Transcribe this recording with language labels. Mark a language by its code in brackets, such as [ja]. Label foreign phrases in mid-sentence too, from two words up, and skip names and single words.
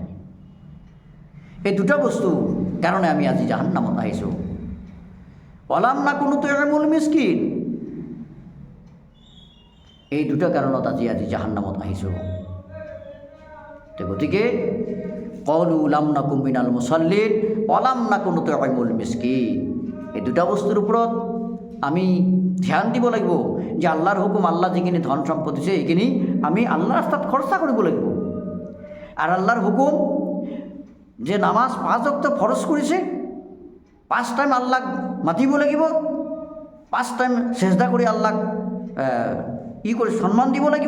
[as] এই দুটা বস্তু কাৰণে আমি আজি জাহান্নামত আহিছোঁ। [ar] ولم نك نطعم المسكين, [as] এই দুটা কাৰণত আজি জাহান্নামত আহিছোঁ। তো গতিকে [ar] قالوا لم نك من المصلين ولم نك نطعم المسكين, [as] এই দুটা বস্তুৰ ওপৰত আমি ধ্যান দিব লাগিব যে আল্লাহৰ হুকুম, আল্লাহ যিখিনি ধন সম্পদ দিছে এইখিনি আমি আল্লাহৰ ৰাস্তাত খৰচা কৰিব লাগিব। আৰু আল্লাহৰ হুকুম যে নামাজ 5 ওয়াক্ত ফৰজ কৰিছে, 5 টাইম আল্লাহক মাতিব লাগিব, 5 টাইম সেজদা কৰি আল্লাহক কৰি সম্মান দিব লাগিব।